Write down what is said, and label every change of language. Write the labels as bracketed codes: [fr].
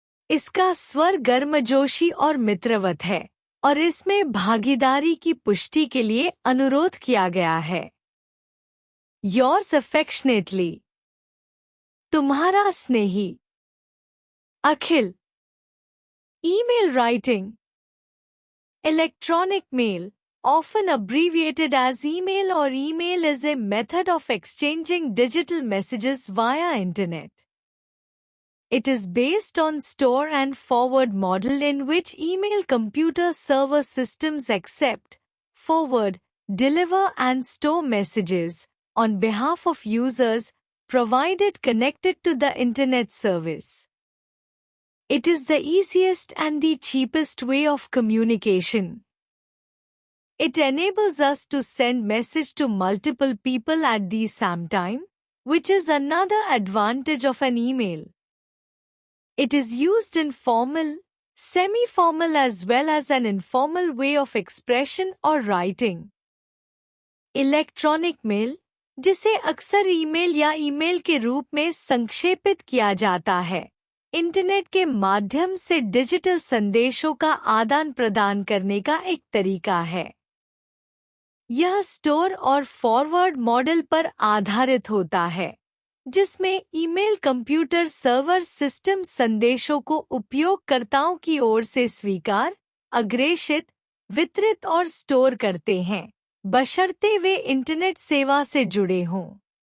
[hi] इसका स्वर गर्मजोशी और मित्रवत है और इसमें भागीदारी की पुष्टि के लिए अनुरोध किया गया है। [en] Yours affectionately, [hi] तुम्हारा स्नेही अखिल। [en] Email writing, electronic mail, often abbreviated as email or email, is a method of exchanging digital messages via internet. It is based on store and forward model in which email computer server systems accept, forward, deliver and store messages on behalf of users provided connected to the internet service. It is the easiest and the cheapest way of communication. It enables us to send message to multiple people at the same time, which is another advantage of an email. It is used in formal, semi-formal as well as an informal way of expression or writing. [hi] Electronic mail, जिसे अक्सर email या email के रूप में संक्षेपित किया जाता है, इंटरनेट के माध्यम से डिजिटल संदेशों का आदान प्रदान करने का एक तरीका है। यह स्टोर और फॉरवर्ड मॉडल पर आधारित होता है, जिसमें ईमेल कंप्यूटर सर्वर सिस्टम संदेशों को उपयोगकर्ताओं की ओर से स्वीकार, अग्रेषित, वितरित और स्टोर करते हैं, बशर्ते वे इंटरनेट सेवा से जुड़े हों।